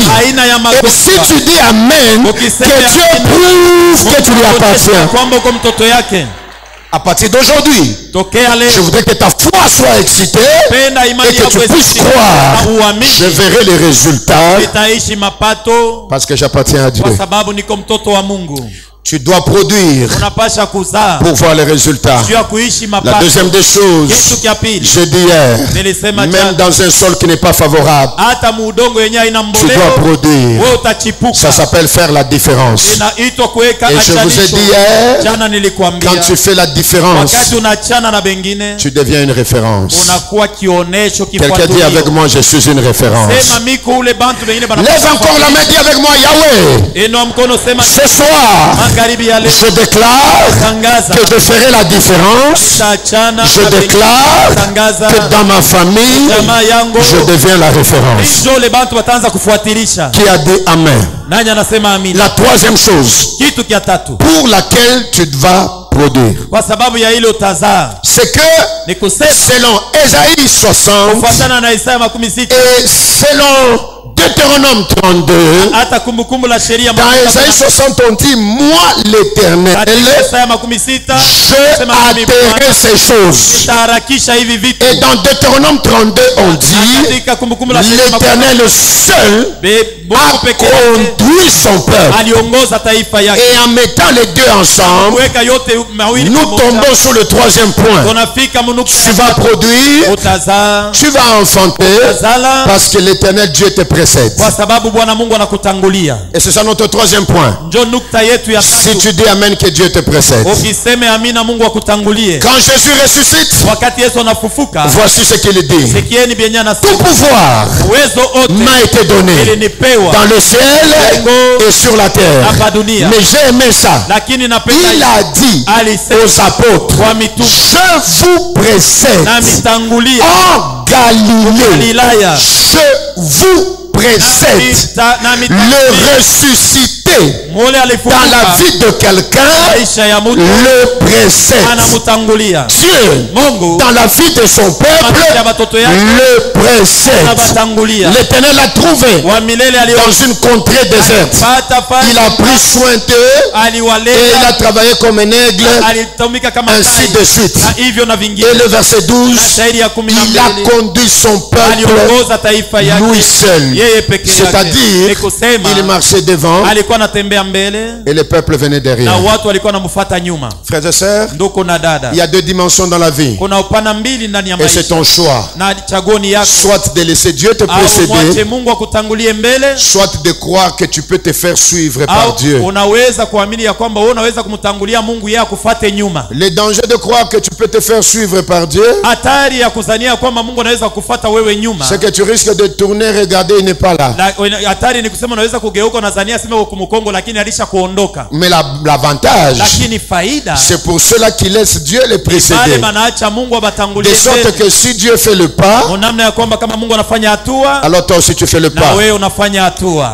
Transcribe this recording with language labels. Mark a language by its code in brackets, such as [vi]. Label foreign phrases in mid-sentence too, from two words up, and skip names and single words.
[fr] Et si tu dis Amen, que Dieu prouve que tu lui appartiens. À partir d'aujourd'hui, je voudrais que ta foi soit excitée et que tu puisses croire. Je verrai les résultats parce que j'appartiens à Dieu. Tu dois produire [sw] unapasha kuzaa [fr] pour voir les résultats. [sw] juu ya kuishi [fr] La [sw] mapato. [fr] deuxième des choses, [sw] Kitu kia pili, [fr] je dis hier, [sw] nilisema [fr] même dans un sol qui n'est pas favorable, [sw] hata muudongo yenye haina [fr] tu dois [sw] mboleo [fr] produire. [sw] wewe utachipuka. [fr] Ça s'appelle faire la différence. [sw] Inaitwa kuweka [fr] Et je vous ai [sw] achanisho. [fr] dit hier, [sw] Jana nilikwambia [fr] quand tu fais la différence, [sw] wakati unachana na bengine [fr] tu deviens une référence. [sw] unakuwa kionesho [fr] Quelqu'un dit avec [sw] kifuatulio. [fr] moi, je suis une référence. [sw] Sema miko ule bantu bengine [fr] Lève encore la main, dis avec moi, Yahweh. [sw] Inua mkono sema [fr] Ce soir, [sw] magharibi ya leo [fr] je déclare [sw] tangaza [fr] que je ferai la différence. [sw] tachana [fr] Je déclare [sw] tangaza [fr] que dans ma famille, [sw] jamaa yangu [fr] je deviens la référence. [sw] ndio ule bantu wataanza kufuatilisha. [fr] Qui a dit Amen? [sw] Nani anasema amina? [fr] La troisième chose [sw] Kitu kia tatu [fr] pour laquelle tu vas produire, [sw] kwa sababu ya ile utazaa [fr] c'est que [sw] ni kusema [fr] selon Ésaïe 60 [sw] kufuatana na Isaya 60 [fr] et selon Deutéronome 32, [sw] hata kumbukumbu la sheria [fr] dans Ésaïe 60 on dit, moi l'Éternel, [sw] Isaya 60 [fr] je hâterai ces choses. [sw] taharakisha hivi vitu. [fr] Et dans Deutéronome 32 on dit, [sw] Katika kumbukumbu la sheria [fr] l'Éternel seul a conduit son peuple. [sw] aliongoza taifa yake. [fr] Et en mettant les deux ensemble, [sw] Kuweka yote mawili [fr] nous [sw] pamoja, [fr] tombons sur le troisième point. [sw] tunafika mnuku [fr] Tu vas produire, [sw] utazaa [fr] tu vas enfanter, [sw] utazala [fr] parce que l'Éternel Dieu te précède. [sw] kwa sababu Bwana Mungu anakutangulia. [fr] Et c'est ça notre troisième point. [sw] Ndio nukta yetu ya [fr] Si [sw] tatu. [fr] tu dis Amen, que Dieu te précède. [sw] Ukiseme amina Mungu akutangulie. [fr] Quand Jésus ressuscite, [sw] Wakati Yesu anafufuka, [fr] voici ce qu'il dit. [sw] sikieni bienya na [fr] Tout pouvoir [sw] uwezo wote [fr] m'a été donné [sw] ilinipewa [fr] dans le ciel et sur la terre. [sw] hapa dunia. [fr] Mais j'ai aimé ça. [sw] Lakini napenda [fr] Il a dit [sw] alisema [fr] aux apôtres, [sw] kwa mitume [fr] je vous précède [sw] na mitangulia [fr] en Galilée. [sw] Galilaya [fr] Je vous précède. [sw] na [fr] Le ressuscité [sw] mole [fr] dans [sw] alifufuka [fr] la vie de quelqu'un [sw] maisha ya mtu [fr] le précède. [sw] anamutangulia. [fr] Dieu [sw] Mungu [fr] dans la vie de son [sw] maisha ya [fr] peuple [sw] watoto yake [fr] le précède. [sw] anabatangulia. [fr] L'Éternel l'a trouvé [sw] Wa milele [fr] dans une contrée déserte. [sw] alipata [fr] Il a pris soin d'eux et il a [sw] aliwaleta [fr] travaillé comme un aigle, [sw] alitumika kama [fr] ainsi [sw] tai [fr] de suite. [sw] na hivyo na [fr] Et [sw] vingine. [fr] le verset 12, [sw] Na shairi ya 12 [fr] il a conduit son peuple [sw] aliongoza taifa yake [fr] lui seul. [sw] yeye peke yake. [fr] C'est-à-dire, [sw] Ni kusema [fr] il marchait devant [sw] alikuwa anatembea mbele [fr] et le peuple venait [sw] na [fr] derrière. [sw] watu walikuwa wanamfuata nyuma. [fr] Frères et sœurs, [sw] Ndugu na dada, [fr] il y a deux dimensions dans la vie. [sw] kuna upana mbili ndani ya [fr] Et c'est [sw] maisha [fr] ton choix. [sw] na chaguoni yako. [fr] Soit de laisser Dieu te Au [sw] mwache [fr] précéder, [sw] Mungu akutangulie mbele, [fr] soit de croire que tu peux te faire suivre par au Dieu. [sw] unaweza kuamini ya kwamba wewe unaweza kumtangulia Mungu yeye akufate nyuma. [fr] Le danger de croire que tu peux te faire suivre par Dieu, [sw] Hatari ya kuzania kwamba Mungu anaweza kufata wewe nyuma. [fr] c'est que tu risques de tourner, regarder, il n'est pas là. [sw] Hatari ni kusema unaweza kugeuka unazania sema uko Mkongo lakini alisha kuondoka. [fr] Mais l'avantage, [sw] Lakini faida [fr] c'est pour ceux-là qui laissent Dieu les [sw] wale [fr] précéder. [sw] manaacha Mungu abatangulie [fr] De sorte [sw] mbele. [fr] que si Dieu fait le pas, [sw] Namna ya kwamba kama Mungu anafanya hatua [fr] alors toi aussi tu fais le [sw] na [fr] pas. [sw] wewe unafanya hatua.